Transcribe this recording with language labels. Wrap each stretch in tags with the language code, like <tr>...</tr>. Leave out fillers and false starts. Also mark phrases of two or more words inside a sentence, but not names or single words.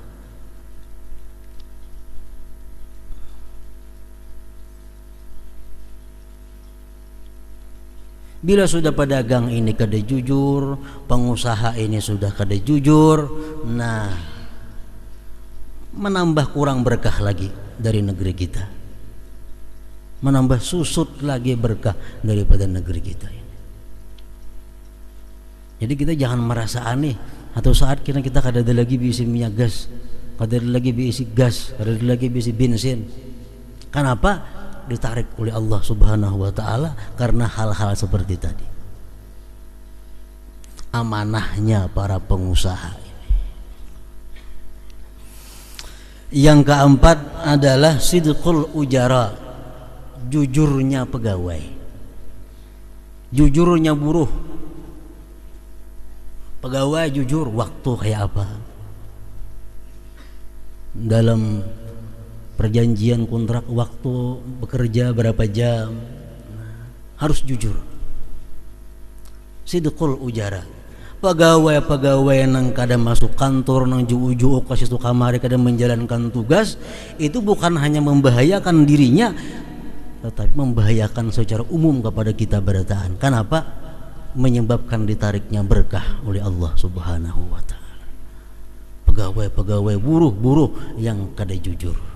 <id>Bila sudah pedagang ini kada jujur, pengusaha ini sudah kada jujur, nah menambah kurang berkah lagi dari negeri kita, menambah susut lagi berkah daripada negeri kita ini. Jadi kita jangan merasa aneh atau saat kita kada ada lagi diisi minyak gas, kada ada lagi diisi gas, kada ada lagi diisi bensin. Kenapa? Ditarik oleh Allah</id> <ar>سبحانه وتعالى</ar> <id>karena hal-hal seperti tadi. Amanahnya para pengusaha ini. Yang keempat adalah</id> <ar>صدق الأجراء,</ar> <id>jujurnya pegawai, jujurnya buruh. Pegawai jujur waktu kayak apa, dalam perjanjian kontrak waktu bekerja berapa jam, harus jujur.</id> <ar>صدق الأجراء.</ar> <id>Pegawai</id> <bjn>nang kada masuk kantor nang juu-juu ke situ kamari kada</bjn> <id>menjalankan tugas, itu bukan hanya membahayakan dirinya tetapi membahayakan secara umum kepada kita berataan. Kenapa? Menyebabkan ditariknya berkah oleh Allah</id> <ar>سبحانه وتعالى.</ar> <id>Pegawai buruh yang kada jujur.</id>